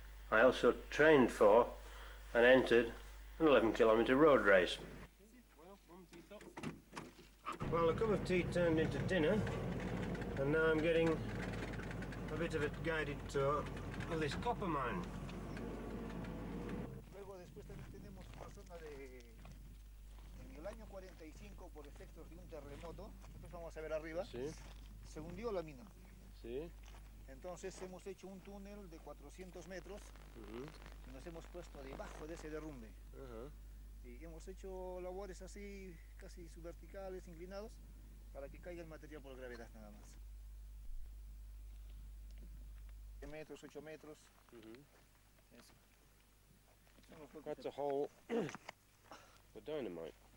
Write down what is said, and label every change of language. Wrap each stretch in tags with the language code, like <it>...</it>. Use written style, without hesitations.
<en>I also trained for and entered an 11-kilometre road race. Well, a cup of tea turned into dinner, and now I'm getting a bit of a guided tour of this copper mine.</en> <es>Luego después también tenemos una zona en el año 45 por efectos de un terremoto, después vamos a ver arriba, Sí. se hundió la mina. Sí. Entonces hemos hecho un túnel de 400 metros y nos hemos puesto debajo de ese derrumbe. Y hemos hecho labores así, casi subverticales, inclinados, para que caiga el material por gravedad nada más. 10 metros, 8 metros. Eso. Son los huecos</es> <en>That's a hole for dynamite.</en>